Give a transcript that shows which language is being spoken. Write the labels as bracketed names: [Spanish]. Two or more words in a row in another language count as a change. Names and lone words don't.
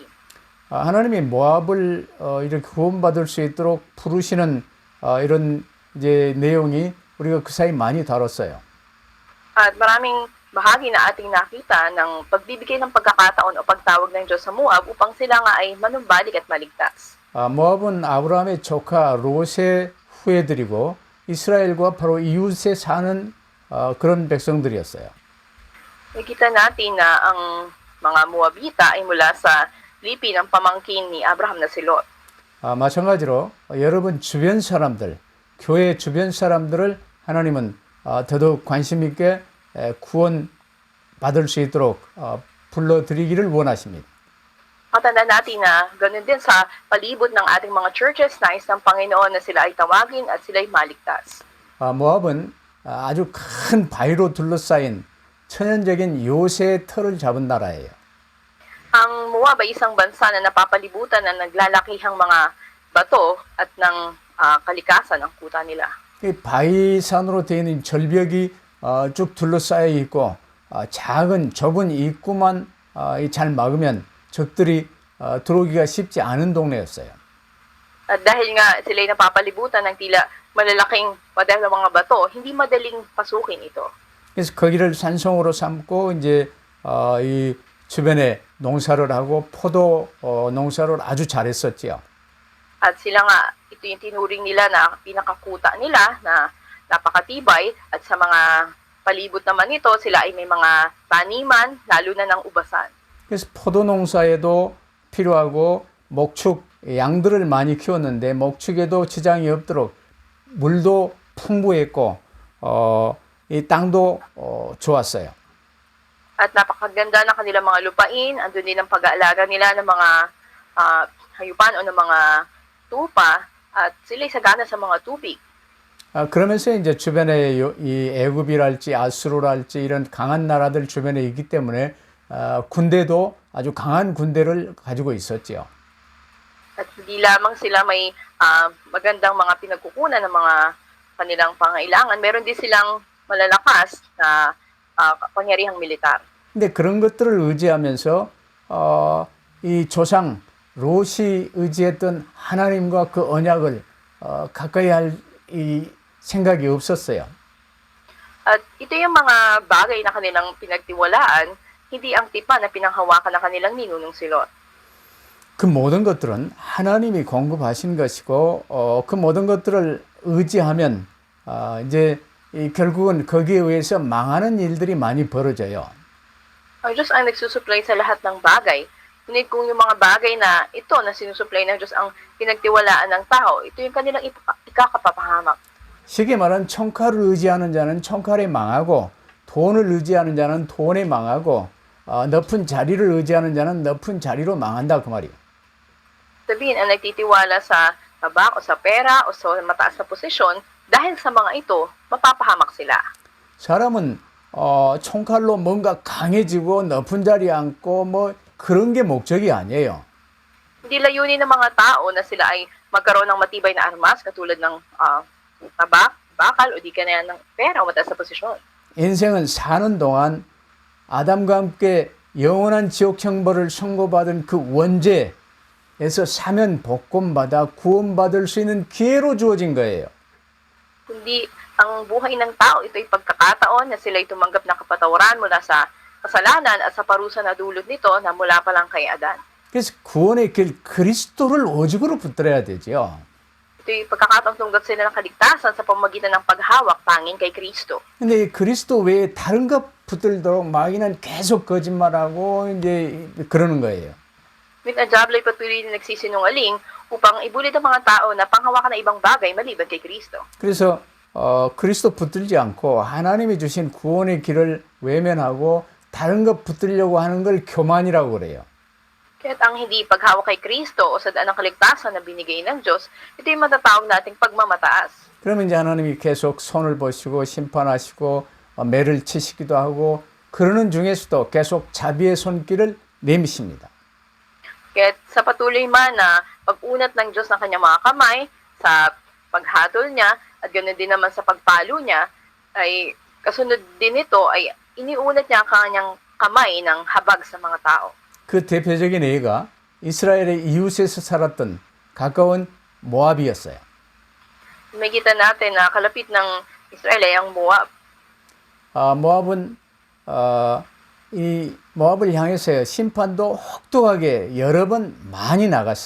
[Korean] 하나님이 모압을 이렇게 구원받을 수 있도록 부르시는 이런 이제 내용이 우리가 그 사이 많이 다뤘어요. [Filipino] At maraming bahagi na ating nakita ng pagbibigay ng pagkakataon o pagtawag ng Diyos sa Moab upang sila nga ay manumbalik at maligtas. [Korean] 모압은 아브라함의 조카 롯의 후예들이고 이스라엘과 바로 이웃에 사는 그런 백성들이었어요. [Filipino] Nakita natin na ang mga Moabita ay mula sa lipi ng pamangkin ni Abraham na si Lot. [Korean] 마찬가지로 여러분 주변 사람들, 교회 주변 사람들을 하나님은 더더욱 관심 있게 구원 받을 수 있도록 불러드리기를 원하십니다. [Filipino] Matanda natin na ganun din sa palibot ng ating mga churches, nais ng Panginoon na sila ay tawagin at sila ay maligtas. [Korean] 모압은 아주 큰 바위로 둘러싸인 천연적인 요새의 털을 잡은 나라예요. [Filipino] Ang Moab ay isang bansa na napapalibutan ng naglalakihang mga bato at ng kalikasan ang kuta nila. [Korean] 이 바위산으로 되어 있는 절벽이 쭉 둘러싸여 있고 작은 좁은 입구만 잘 막으면 적들이 들어오기가 쉽지 않은 동네였어요. [Filipino] At dahil nga sila'y napapalibutan ng tila malalaking pader ng mga bato, hindi madaling pasukin ito. [Korean] 그래서 거기를 산성으로 삼고 이제 이 주변에 농사를 하고 포도 농사를 아주 잘했었지요. [Filipino] At sila nga, ito yung tinuring nila na pinakakuta nila na napakatibay at sa mga palibot naman nito, sila ay may mga taniman, lalo na ng ubasan. [Korean] 그래서 포도 농사에도 필요하고 목축 양들을 많이 키웠는데 목축에도 지장이 없도록 물도 풍부했고 이 땅도 좋았어요. [Filipino] At napakaganda ng kanilang mga lupain, andun din ang pag-aalaga nila ng mga hayupan o ng mga tupa at sila'y sagana sa mga tubig. [Korean] 그러면서 이제 주변에 이 애굽이랄지 아수르랄지 이런 강한 나라들 주변에 있기 때문에 군대도 아주 강한 군대를 가지고 있었지요. [Filipino] At hindi lamang sila may magandang mga pinagkukunan ng mga kanilang pangailangan, meron din silang malalakas na kapangyarihang militar. [Korean] 근데 그런 것들을 의지하면서 이 조상 롯이 의지했던 하나님과 그 언약을 가까이 할 이 생각이 없었어요. [Filipino] At ito yung mga bagay na kanilang pinagtiwalaan, hindi ang tipan na pinanghawakan ng kanilang ninunong si Lot. [Korean] 그 모든 것들은 하나님이 공급하신 것이고 그 모든 것들을 의지하면 이제 결국은 거기에 의해서 망하는 일들이 많이 벌어져요. [Filipino] Ang Diyos ang nagsusupply sa lahat ng bagay. Ngunit kung yung mga bagay na ito na sinusupply ng Diyos ang pinagtiwalaan ng tao, ito yung kanilang ikakapapahamak. [Korean] 쉽게 말하면 청칼을 의지하는 자는 청칼에 망하고 돈을 의지하는 자는 돈에 망하고 높은 자리를 의지하는 자는 높은 자리로 망한다 그 말이에요. [Filipino] Sabihin, ang nagtitiwala sa tabak o sa pera o sa mataas na posisyon, dahil sa mga ito, mapapahamak sila. [Korean] 사람은 총칼로 뭔가 강해지고 높은 자리에 앉고 뭐 그런 게 목적이 아니에요. [Filipino] Hindi layunin ng mga tao na sila ay magkaroon ng matibay na armas katulad ng tabak, bakal o di kaya ng pera o mataas na posisyon. [Korean] 인생은 사는 동안 아담과 함께 영원한 지옥 형벌을 선고받은 그 원죄에서 사면 복권받아 구원받을 수 있는 기회로 주어진 거예요. [Filipino] Kundi ang buhay ng tao, ito'y pagkakataon na sila'y tumanggap ng kapatawaran mula sa kasalanan at sa parusa na dulot nito na mula pa lang kay Adan. [Korean] 그래서 구원의 길 그리스도를 오직으로 붙들어야 되지요. [Filipino] Ito'y pagkakataong tunggap sila ng kaligtasan sa pamamagitan ng paghawak tanging kay Kristo. [Korean] 근데 이 그리스도 외에 다른 것 붙들도록 마귀는 계속 거짓말하고 이제 그러는 거예요. [Filipino] Ngunit ang diablo ay patuloy na nagsisinungaling upang ibulid ang mga tao na panghawakan ng ibang bagay maliban kay Kristo. [Korean] 그래서 그리스도 붙들지 않고 하나님이 주신 구원의 길을 외면하고 다른 것 붙들려고 하는 걸 교만이라고 그래요. [Filipino] Kaya't ang hindi paghawak kay Kristo o sa daan ng kaligtasan na binigay ng Diyos, ito yung matatawag nating pagmamataas. [Korean] 그러면 이제 하나님이 계속 손을 보시고 심판하시고 매를 치시기도 하고 그러는 중에서도 계속 자비의 손길을 내미십니다. [Filipino] Kaya't sa patuloy man na pag-unat ng Diyos ng kanyang mga kamay sa paghatol niya at ganoon din naman sa pagpalo niya, ay kasunod din ito ay iniunat niya ang kanyang kamay ng habag sa mga tao. [Korean] 그 대표적인 예가 이스라엘의 이웃에서 살았던 가까운 모압이었어요. [Filipino] Makikita natin na kalapit ng Israel ay ang Moab. [Korean] 모압은 이 모압을 향해서요 심판도 혹독하게 여러 번 많이 나갔어요.